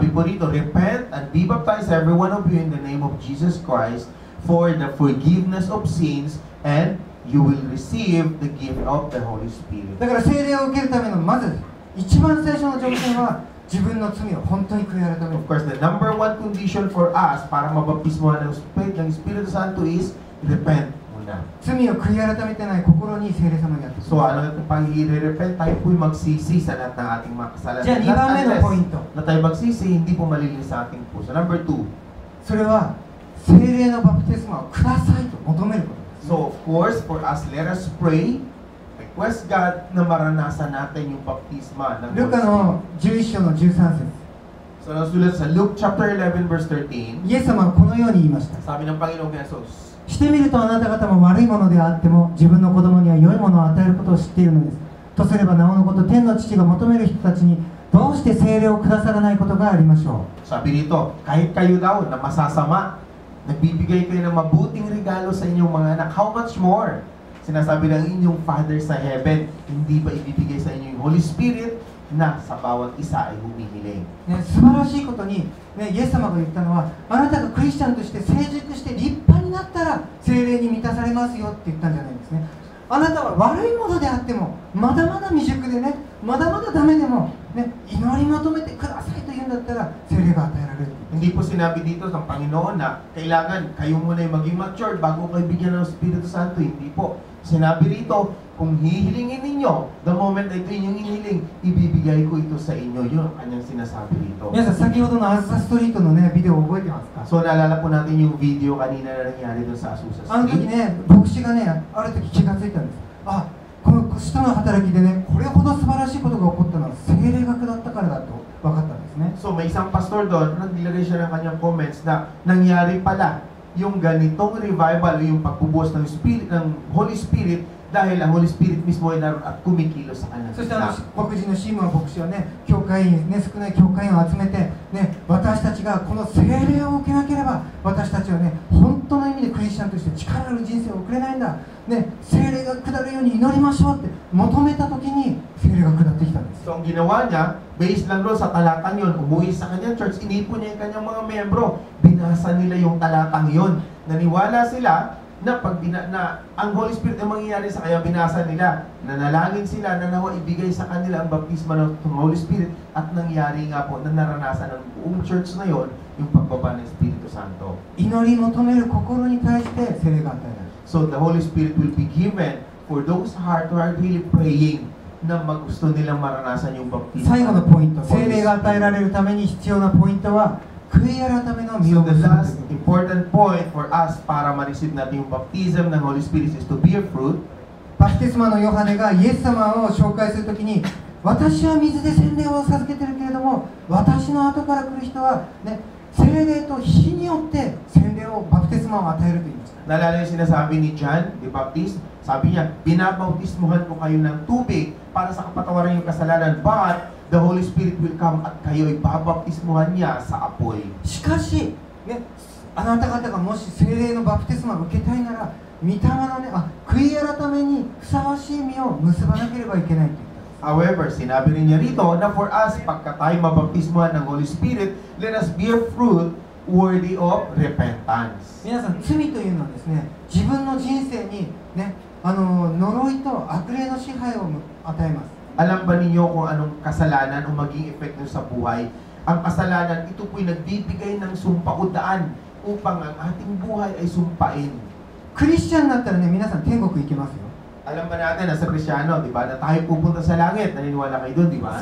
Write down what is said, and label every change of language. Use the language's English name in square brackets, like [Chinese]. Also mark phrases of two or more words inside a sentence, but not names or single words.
[Filipino] Sabi po rito, [English] repent and be baptized every one of you in the name of Jesus Christ for the forgiveness of sins, and you will receive the gift of the Holy Spirit. [Japanese] だから聖霊を受けるためのまず一番最初の条件は自分の罪を本当に悔い改める。 [English] Of course, the number one condition for us [Filipino] para mabaptismohan ng Espiritu Santo [English] is repent muna. [Japanese] 罪を悔い改めてない心に聖霊様にやってくる。 [Filipino] So ano natin pang i-repent, tayo po'y magsisi sa lahat ng ating mga kasalanan. [Japanese] じゃあ2番目のポイント。 [Filipino] Na tayo magsisi, hindi po malilis sa ating puso. [English] Number two, [Japanese] それは聖霊のバプテスマをくださいと求めることです。 [English] so of course, for us, let us pray, request God [Filipino] na maranasan natin yung baptisma ng [Japanese] ル [English] Holy [Japanese] カ [English] Spirit. [Japanese] の11章の13節。 [Filipino] So nasulat sa [English] Luke chapter 11 verse 13, [Japanese] イエス様はこのように言いました。 [Filipino] sabi ng Panginoong Jesus, [Japanese] してみるとあなた方も悪いものであっても自分の子供には良いものを与えることを知っているのです。とすればなおのこと天の父が求める人たちにどうして聖霊をくださらないことがありましょう。 [Filipino] sabi rito, kahit kayo daw na masasama, nagbibigay kayo ng mabuting regalo sa inyong mga anak, [English] how much more? [Filipino] Sinasabi ng inyong Father sa heaven, hindi ba ibibigay sa inyo yung [English] Holy Spirit [Filipino] na sa bawat isa ay humihiling? [Japanese] ね、素晴らしいことに、ね、イエス様が言ったのはあなたがクリスチャンとして成熟して立派になったら聖霊に満たされますよって言ったんじゃないんですね。あなたは悪いものであってもまだまだ未熟でね、まだまだダメでも、ね、祈り求めてくださいと言うんだったら聖霊が与えられる。 [Filipino] Hindi po sinabi dito ng Panginoon na kailangan kayo muna yung maging matured bago kayo bigyan ng Espiritu Santo. Hindi po. Sinabi rito, kung hihilingin ninyo, the moment na ito inyong inihiling, ibibigay ko ito sa inyo. Yun ang kanyang sinasabi rito. [Japanese] 皆さん、先ほどのアズサストリートのね、ビデオを覚えてますか？ [Filipino] So naalala po natin yung video kanina na nangyari doon sa Azusa [Japanese] あの時 [Filipino] Street. [Japanese] ね、牧師がね、ある時気がついたんです。あ、この使徒の働きでね、これほど素晴らしいことが起こったのは聖霊学だったからだと分かったんですね。 [Filipino] So may isang pastor doon, naglagay siya ng kanyang comments na nangyari pala yung ganitong revival o yung pagbubuhos ng Spirit, ng [English] Holy Spirit [Filipino] dahil ang [English] Holy Spirit [Filipino] mismo ay naroon at kumikilos sa kanyang そして gitna. [Japanese] 黒人のシーモア牧師はね、教会員、ね、少ない教会員を集めて、ね、私たちがこの聖霊を受けなければ、私たちはね、本当の意味でクリスチャンとして力ある人生を送れないんだ、ね、聖霊が下るように祈りましょうって求めたときに、聖霊が下ってきたんです。 [Filipino] So ang ginawa niya, based lang doon sa talatang yun, umuwi sa kanyang church, inipon niya yung kanyang mga membro, binasa nila yung talatang yun. Naniwala sila na pag na ang [English] Holy Spirit [Filipino] ang mangyayari sa kanya, binasa nila, nanalangin sila na nawa ibigay sa kanila ang baptisma ng [English] Holy Spirit [Filipino] at nangyari nga po na naranasan ng buong church na yon yung pagbaba ng Espiritu Santo. [Japanese] 祈り求める心に対して聖霊が与えられる。 [English] So the Holy Spirit will be given for those heart who are really praying [Filipino] na gusto nilang maranasan yung baptisma. [Japanese] 最後のポイント、聖霊が与えられるために必要なポイントは、悔い改めの実 So を the 結ぶ。 [English] last important point for us [Filipino] para ma-receive natin yung [English] baptism ng Holy Spirit is to bear fruit. [Japanese] バプテスマのヨハネがイエス様を紹介するときに、私は水で洗礼を授けてるけれども、私の後から来る人は、ね、聖霊と火によって洗礼を、バプテスマを与えると言いました。 [Filipino] Naalala yung sinasabi ni John the Baptist, sabi niya, binabautismuhan ko kayo ng tubig para sa kapatawaran yung kasalanan, [English] but the Holy Spirit will come [Filipino] at kayo ay babaptismuhan niya sa apoy. [Japanese] しかし、ね、あなた方がもし聖霊のバプテスマを受けたいなら、御霊のね、悔い改めにふさわしい実を結ばなければいけないと言ったんです。 [Filipino] However, sinabi rin niya rito na [English] for us, [Filipino] pagka tayo mabaptismuhan ng [English] Holy Spirit, let us bear fruit worthy of repentance. [Japanese] 皆さん、罪というのはですね、自分の人生に、ね、呪いと悪霊の支配を与えます。 [Filipino] Alam ba ninyo kung anong kasalanan o maging epekto sa buhay? Ang kasalanan, ito po'y nagbibigay ng sumpaudaan upang ang ating buhay ay sumpain. [Japanese] クリスチャンになったらね、皆さん天国行けますよ。 [Filipino] Alam ba natin, nasa Kristyano, di ba, na tayo pupunta sa langit, naniniwala kayo doon, di ba?